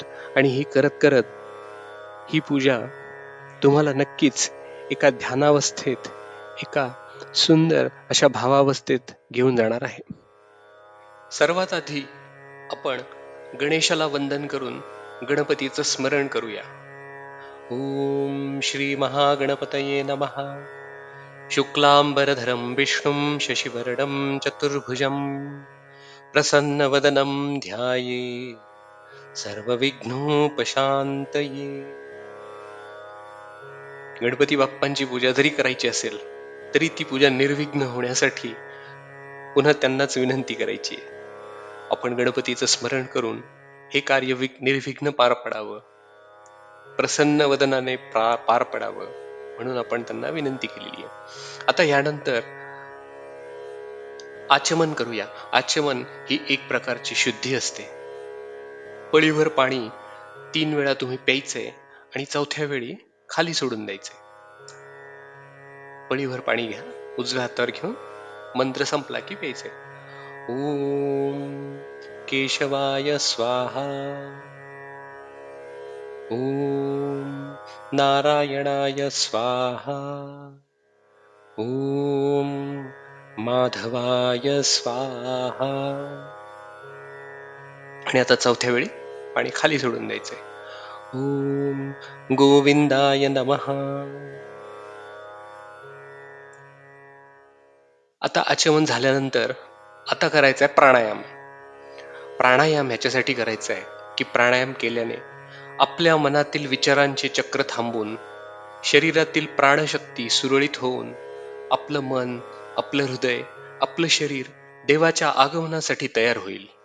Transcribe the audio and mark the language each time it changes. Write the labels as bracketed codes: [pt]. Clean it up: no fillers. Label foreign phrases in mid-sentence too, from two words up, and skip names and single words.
[mr] आणि ही करत करत ही पूजा तुम्हाला नक्कीच एका ध्यानावस्थेत, एका सुंदर अशा भावावस्थेत घेऊन जाणार आहे. सर्वात आधी आपण गणेशाला वंदन करून गणपतीचं स्मरण करूया. [sa] ओम श्री महागणपतये नमः. शुक्लांबरधरं विष्णुं शशिवर्णं चतुर्भुजं प्रसन्नवदनं ध्यायेत् सर्वविघ्नोपशान्तये. [mr] गणपती बाप्पांची पूजा जरी करायची असेल तरी ती पूजा निर्विघ्न होण्यासाठी पुन्हा त्यांनाच विनंती करायची आहे. आपण गणपतीचं स्मरण करून हे कार्य निर्विघ्न पार पडावं, प्रसन्न वदनाने पार पडावं म्हणून आपण त्यांना विनंती केलेली आहे. आता यानंतर आचमन करूया. आचमन ही एक प्रकारची शुद्धी असते. पळीभर पाणी 3 वेळा तुम्ही प्यायचंय आणि 4थ्या वेळी खाली सोडून द्यायचंय. पळीभर पाणी घ्या, उजव्या हातावर घेऊन मंत्र संपला की प्यायचंय. [sa] ओम केशवाय स्वाहा. ओम नारायणाय स्वाहा. ओम माधवाय स्वाहा. [mr] आणि आता 4थ्या वेळी पाणी खाली सोडून द्यायचंय. [sa] ओम गोविंदाय नमः. [mr] आता आचमन झाल्यानंतर आता करायचा आहे प्राणायाम. प्राणायाम ह्याच्यासाठी करायचा आहे की प्राणायाम केल्याने आपल्या मनातील विचारांचे चक्र थांबून शरीरातील प्राणशक्ती सुरळीत होऊन आपलं मन, आपलं हृदय, आपलं शरीर देवाच्या आगमनासाठी तयार होईल.